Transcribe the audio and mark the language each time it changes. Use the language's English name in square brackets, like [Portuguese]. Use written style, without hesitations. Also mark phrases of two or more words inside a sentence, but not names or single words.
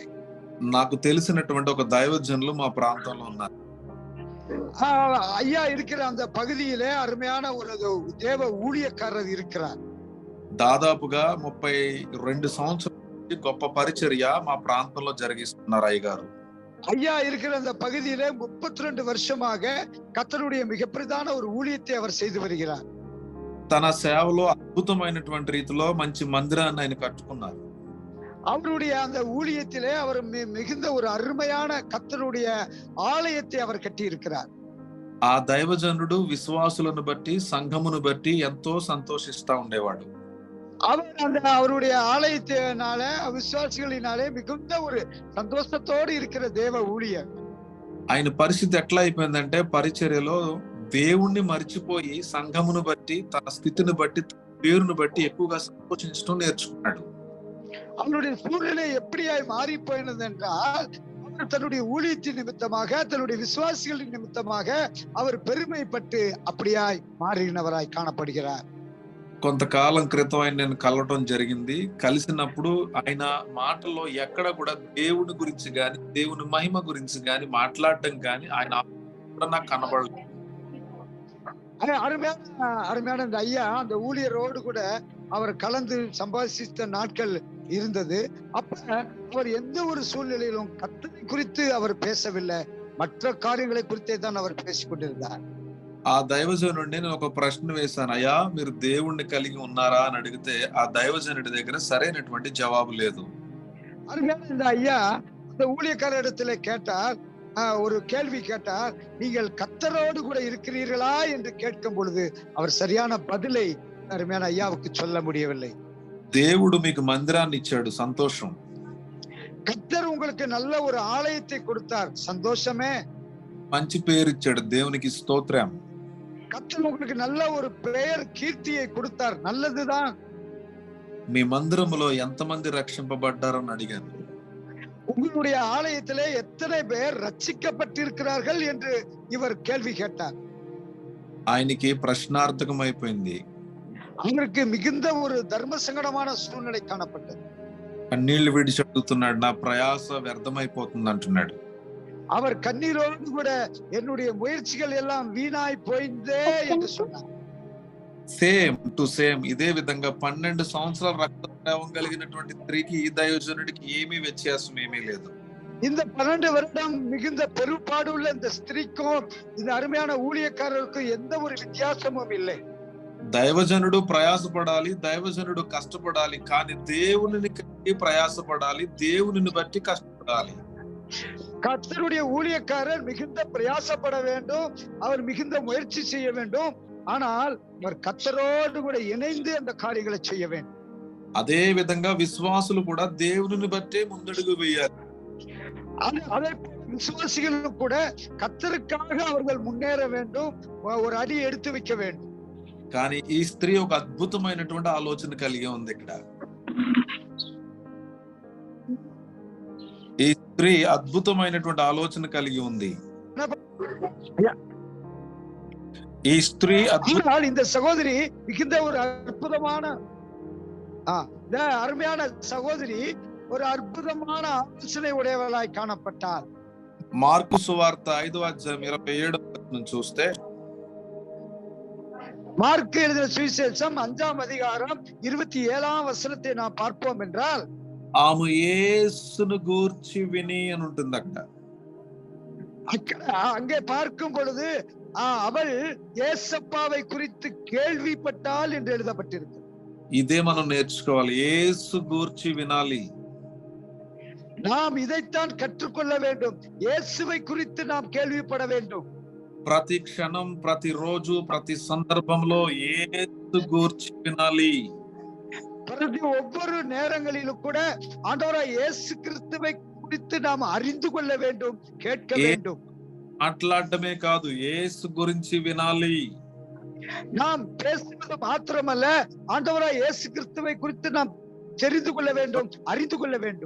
[Telugu] నాకు తెలిసినటువంటి ఒక దైవజనులు మా ప్రాంతంలో ఉన్నారు. [Tamil] ஐயா இருக்கிற அந்த பகுதியிலே அருமையான ஒரு தேவ ஊழியக்காரர் இருக்கிறார். [Telugu] దాదాపుగా 32 సంవత్సరాల గొప్ప పరిచర్య మా ప్రాంతంలో జరిగిస్తున్నారు అయ్యగారు. [Tamil] ஐயா இருக்கிற அந்த பகுதியிலே 32 வருஷமாக கர்த்தருடைய மிக பிரதான ஒரு ஊழியத்தை அவர் செய்து வருகிறார். [Telugu] తన సేవలో అద్భుతమైనటువంటి రీతిలో మంచి మందిరాన్ని ఆయన కట్టుకున్నారు. [Tamil] அவருடைய அந்த ஊழியத்திலே அவர் மிகுந்த ஒரு அருமையான கர்த்தருடைய ஆலயத்தை அவர் கட்டி இருக்கிறார். [Telugu] ఆ దైవజనుడు విశ్వాసులను బట్టి, సంఘమును బట్టి ఎంతో సంతోషిస్తా ఉండేవాడు. [Tamil] அவர் அந்த அவருடைய ஆலயத்தினால, விசுவாசிகளினாலே மிகுந்த ஒரு சந்தோஷத்தோடு இருக்கிற தேவ ஊழியர். [Telugu] ఆయన పరిస్థితి ఎట్లా అయిపోయిందంటే, పరిచర్యలో దేవుణ్ణి మర్చిపోయి సంఘమును బట్టి, తన స్థితిని బట్టి, తన పేరును బట్టి ఎక్కువగా సంతోషించడం நேர்చుకున్నాడు. [Tamil] அவனுடைய சூழ்நிலை எப்படியாய் மாறி போயினது என்றால், அவர் தன்னுடைய ஊழியத்தின் நிமித்தமாக, தன்னுடைய விசுவாசிகளின் நிமித்தமாக அவர் பெருமைப்பட்டு அப்படியாய் மாறினவராய் காணப்படுகிறார். [Telugu] కొంతకాలం క్రితం ఆయన నేను కలవటం జరిగింది. కలిసినప్పుడు ఆయన మాటల్లో ఎక్కడ కూడా దేవుని గురించి గాని, దేవుని మహిమ గురించి గాని మాట్లాడటం గాని ఆయన నాకు కనబడలేదు. [Tamil] அருமையான இந்த ஐயா அந்த ஊழியரோடு கூட அவர் கலந்து சம்பாதித்த நாட்கள் இருந்தது. அப்ப அவர் எந்த ஒரு சூழ்நிலையிலும் கர்த்தரை குறித்து அவர் பேசவில்லை, மற்ற காரியங்களை குறித்தே தான் அவர் பேசிக் கொண்டிருந்தார். [Telugu] ఆ దైవజనుడిని నేను ఒక ప్రశ్న వేశాను, అయ్యా మీరు దేవుణ్ణి కలిగి ఉన్నారా అని అడిగితే ఆ దైవజనుడి దగ్గర సరైనటువంటి జవాబు లేదు. [Tamil] அருமையான இந்த ஐயா அந்த ஊழியக்காரரிடத்துல கேட்டார், ஒரு கேள்வி கேட்டார், நீங்கள் கர்த்தரோடு கூட இருக்கிறீர்களா என்று கேட்கும் பொழுது அவர் சரியான பதிலை அருமையான ஐயாவுக்கு சொல்ல முடியவில்லை. [Telugu] దేవుడు మీకు మందిరాన్ని ఇచ్చాడు, సంతోషం. [Tamil] கர்த்தர் உங்களுக்கு நல்ல ஒரு ஆலயத்தை கொடுத்தார், சந்தோஷமே. [Telugu] మంచి పేరు ఇచ్చాడు, దేవునికి స్తోత్రం. [Tamil] கர்த்தர் உங்களுக்கு நல்ல ஒரு பெயர் கீர்த்தியை கொடுத்தார், நல்லதுதான். [Telugu] మీ మందిరములో ఎంతమంది రక్షింపబడ్డారని అడిగాను. [Tamil] உங்களுடைய ஆலயத்திலே எத்தனை பேர் ரட்சிக்கப்பட்டிருக்கிறார்கள் என்று இவர் கேள்வி கேட்டார். [Telugu] ఆయనకి ప్రశ్నార్థకం అయిపోయింది. [Tamil] அவருக்கு மிகுந்த ஒரு தர்ம சங்கடமான சூழ்நிலை காணப்பட்டது. [Telugu] కన్నీళ్లు విడిచి అడుగుతున్నాడు, నా ప్రయాస వ్యర్థమైపోతుంది అంటున్నాడు. [Tamil] அவர் கண்ணீரோடு கூட என்னுடைய முயற்சிகள் எல்லாம் வீணாய் போயிந்தே என்று சொன்னார். [English] same to same [Telugu] ఇదే విధంగా 12 సంవత్సరాల రక్తస్రావం కలిగినటువంటి స్త్రీకి ఈ దైవజనుడికి ఏమీ వ్యత్యాసం ఏమీ లేదు. [Tamil] இந்த 12 வருடம் மிகுந்த பெருப்பாடு உள்ள இந்த ஸ்திரீக்கும் இந்த அருமையான ஊழியக்காரருக்கும் எந்த ஒரு வித்தியாசமும் இல்லை. [Telugu] దైవజనుడు ప్రయాసపడాలి, దైవజనుడు కష్టపడాలి, కానీ దేవునిని కలిగి ప్రయాసపడాలి, దేవునిని బట్టి కష్టపడాలి. [Tamil] கர்த்தருடைய ஊழியக்காரர் மிகுந்த பிரயாசப்பட வேண்டும், அவர் மிகுந்த முயற்சி செய்ய வேண்டும், ஆனால் அவர் கர்த்தரோடு கூட இணைந்து அந்த காரியங்களை செய்ய வேண்டும். [Telugu] అదే విధంగా విశ్వాసులు కూడా దేవునిని బట్టే ముందడుగు వేయాలి. [Tamil] அதே விசுவாசிகளும் கூட கர்த்தருக்காக அவர்கள் முன்னேற வேண்டும், ஒரு அடி எடுத்து வைக்க வேண்டும். [Telugu] కానీ ఈ స్త్రీ ఒక అద్భుతమైనటువంటి ఆలోచన కలిగి ఉంది. ఇక్కడ ఈ స్త్రీ అద్భుతమైనటువంటి ఆలోచన కలిగి ఉంది. ఈ స్త్రీ [Tamil] இந்த சகோதரி மிகுந்த ஒரு அற்புதமான அருமையான சகோதரி ஒரு அற்புதமான ஆலோசனை உடையவளாய் காணப்பட்டார். [Telugu] మార్కు సువార్త 5:27 చూస్తే, [Tamil] மார்க்கு எழுதின சுவிசேஷம் 5ஆம் அதிகாரம் 27ஆம் வசனத்தை நாம் பார்ப்போம் என்றால், [Telugu] ఆమె యేసును గూర్చి విని అని ఉంటుంది అక్కడ. [Tamil] அங்கே பார்க்கும் பொழுது அவள் ஏசப்பாவை குறித்து கேள்விப்பட்டாள் என்று எழுதப்பட்டிருக்கு. [Telugu] ఇదే మనం నేర్చుకోవాలి, యేసు గూర్చి వినాలి. [Tamil] நாம் இதைத்தான் கற்றுக்கொள்ள வேண்டும், இயேசுவை குறித்து நாம் கேள்விப்பட வேண்டும். [Telugu] ప్రతి క్షణం, ప్రతి రోజు, ప్రతి సందర్భంలో యేసు గూర్చి వినాలి. [Tamil] பிரதி ஒவ்வொரு நேரங்களிலும் கூட ஆண்டவராய் இயேசு கிறிஸ்துவை குறித்து நாம் அறிந்து கொள்ள வேண்டும், கேட்க வேண்டும். [Telugu] మాట్లాడటమే కాదు, యేసు గురించి వినాలి. [Tamil] நாம் பேசுவது மாத்திரமல்ல, ஆண்டவராய் இயேசு கிறிஸ்துவை குறித்து நாம் தெரிந்து கொள்ள வேண்டும், அறிந்து கொள்ள வேண்டும்.